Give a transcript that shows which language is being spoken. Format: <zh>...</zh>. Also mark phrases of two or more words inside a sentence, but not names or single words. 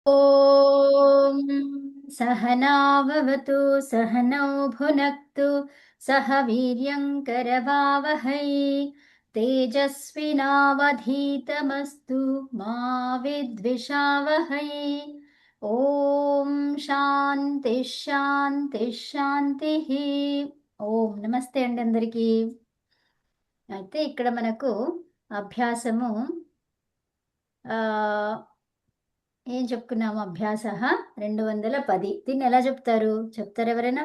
<sa>ॐ सहनाववतु सहनौ भुनक्तु सह वीर्यङ्करवावहै तेजस्विनावधीतमस्तु मा विद्विषावहै ॐ శాంతి శాంతి శాంతిః</sa> <te>ఓం నమస్తే అండి అందరికీ. అయితే ఇక్కడ మనకు అభ్యాసము ఆ ఏం చెప్పుకున్నాము? అభ్యాస 210. దీన్ని ఎలా చెప్తారు ఎవరైనా?</te>